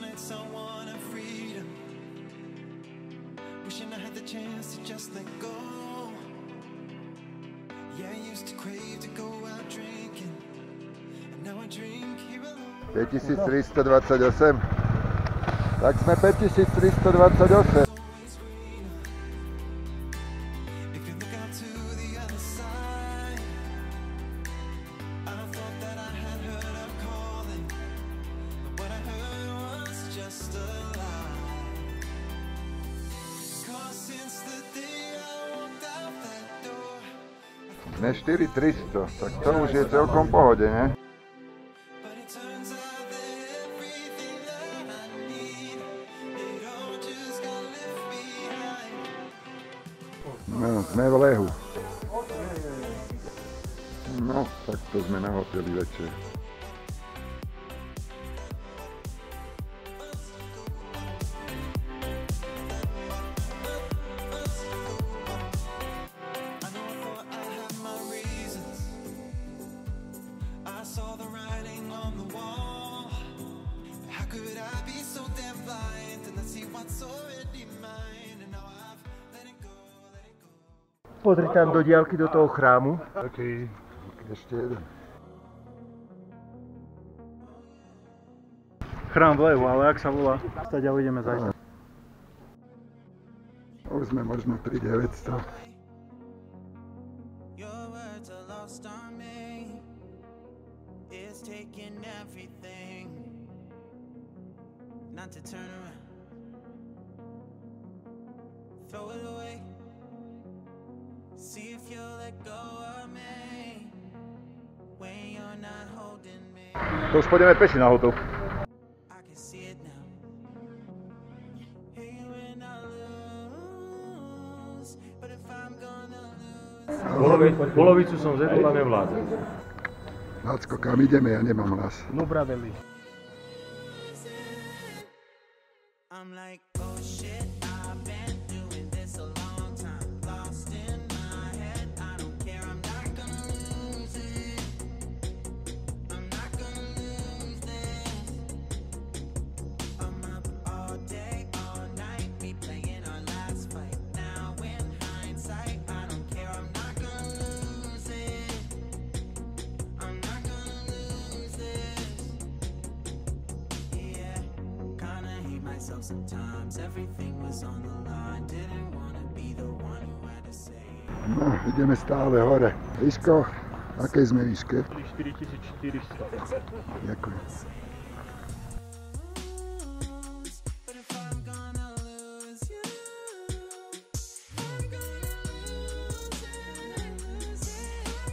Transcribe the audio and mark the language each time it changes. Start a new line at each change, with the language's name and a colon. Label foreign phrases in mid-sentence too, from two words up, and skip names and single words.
English: someone of freedom, wishing I had the chance to just let go. Yeah, I used to crave to go out drinking, and now I drink here alone.
Slovak: 5328. Tak sme 5328.
English: If you look out to the other side, I thought that I had heard her calling, but what I heard was just a lie. 'Cause since the day I walked out that door,
Slovak: Ne 4300, tak to už je celkom pohode, ne?
English: but it turns out that everything that I need, it all just got left behind.
Slovak: No, sme v lehu. No, tak to sme na hoteli večer.
English: I know I thought I had my reasons. I saw the writing on the wall. How could I be so damn blind and not see what's already mine? And now I've let it go, let it go.
Slovak: Pozri tam do diaľky do toho chrámu. Taký, ešte jeden. Chrám v lehu, ale jak sa volá? Staďa ideme zajtra. Už sme možno 3900.
English: Your words are lost on me. It's taking everything not to turn around, throw it away. See if you'll let go of me when you're not holding me.
Slovak: To už pôjdeme peši na hotel.
English: I can see it now. Hey, when I lose, but if I'm gonna lose.
Slovak: Polovicu som zjedol a nevládzem. Lácko, kam ideme? Ja nemám hlas. Lubraveli.
English: I'm like, oh shit, I've been doing this a long time. Lost in my head, I don't care, I'm not gonna lose it. I'm not gonna lose this. I'm up all day, all night, replaying our last fight. Now in hindsight, I don't care, I'm not gonna lose it. I'm not gonna lose this. Yeah, kinda hate myself sometimes. Everything was on the line. Didn't wanna be the one who had to say it.
Slovak: No, ideme stále hore. Výško, akej sme výške? 4400. Ďakujem.
English: But if I'm gonna lose you, I'm gonna lose it.